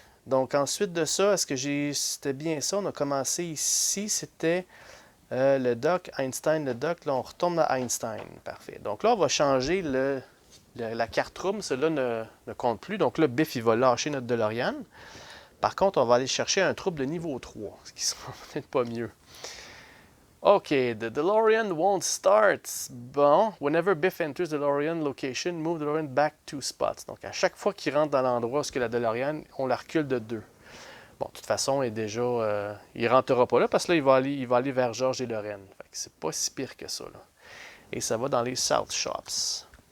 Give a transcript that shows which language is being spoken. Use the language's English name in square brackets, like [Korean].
[French] Donc ensuite de ça, est-ce que c'était bien ça? On a commencé ici, c'était le Doc, Einstein, le Doc. Là, on retourne à Einstein. Parfait. Donc là, on va changer la carte room. Cela ne compte plus. Donc là, Biff, il va lâcher notre DeLorean. Par contre, on va aller chercher un trouble de niveau 3, ce qui sera peut-être pas mieux. [English] OK, the DeLorean won't start. Bon, whenever Biff enters the DeLorean location, move the DeLorean back 2 spots. [French] Donc, à chaque fois qu'il rentre dans l'endroit où la DeLorean, on la recule de 2. Bon, de toute façon, il ne rentrera pas là parce que là, il va aller vers George et Lorraine. Fait que c'est pas si pire que ça, là. Et ça va dans les South Shops.